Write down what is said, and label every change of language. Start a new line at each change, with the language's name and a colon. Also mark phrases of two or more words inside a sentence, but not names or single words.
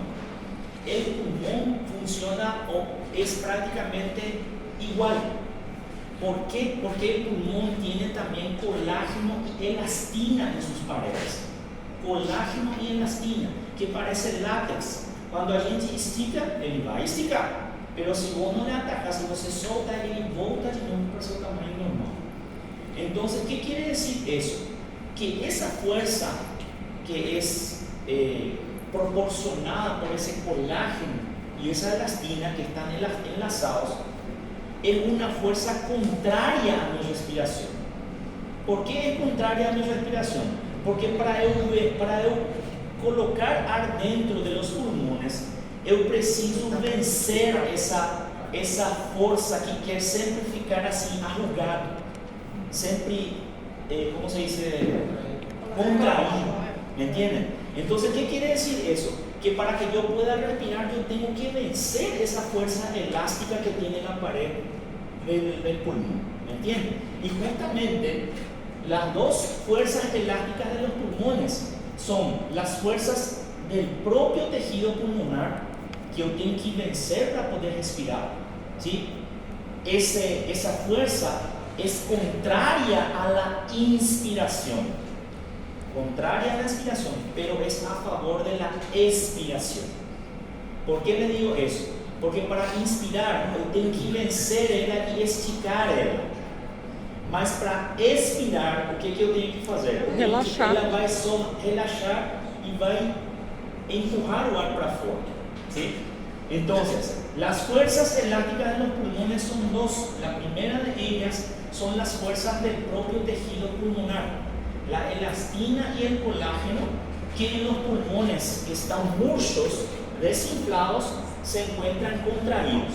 Spanish: El pulmón funciona o es prácticamente igual. ¿Por qué? Porque el pulmón tiene también colágeno y elastina en sus paredes. Colágeno y elastina, que parece látex.
Portuguese: Cuando a gente estica, ele vai esticar.
Spanish: Pero si vos no le atacas, si no se solta,
Portuguese: ele volta
Spanish: de nuevo para su tamaño normal. Entonces, ¿qué quiere decir eso? Que esa fuerza que es proporcionada por ese colágeno y esa elastina que están enlazados es una fuerza contraria a mi respiración. ¿Por qué es contraria a mi respiración?
Portuguese: Porque para eu colocar ar dentro
Spanish: de los pulmones,
Portuguese: eu preciso vencer essa força que quer sempre ficar assim arrugado, sempre,
Spanish: ¿cómo se dice? Contraído, ¿me entienden? Entonces, ¿qué quiere decir eso? Que para que yo pueda respirar, yo tengo que vencer esa fuerza elástica que tiene la pared del pulmón, ¿me entienden? Y justamente las dos fuerzas elásticas de los pulmones son las fuerzas del propio tejido pulmonar que yo tengo que vencer para poder respirar, ¿sí? Esa fuerza es contraria a la inspiración. Contraria a la inspiración, pero es a favor de la expiración. ¿Por qué le digo eso?
Portuguese: Porque para inspirar eu tenho que vencer ela e esticar ela. Mas para expirar, o que eu tenho que fazer? Relaxar. Ela vai só relaxar e vai empurrar o ar para fora.
Spanish: ¿Sí? Entonces, las fuerzas elásticas de los pulmones son dos. La primera de ellas son las fuerzas del propio tejido pulmonar. La elastina y el colágeno, que en los pulmones que están murchos, desinflados, se encuentran contraídos.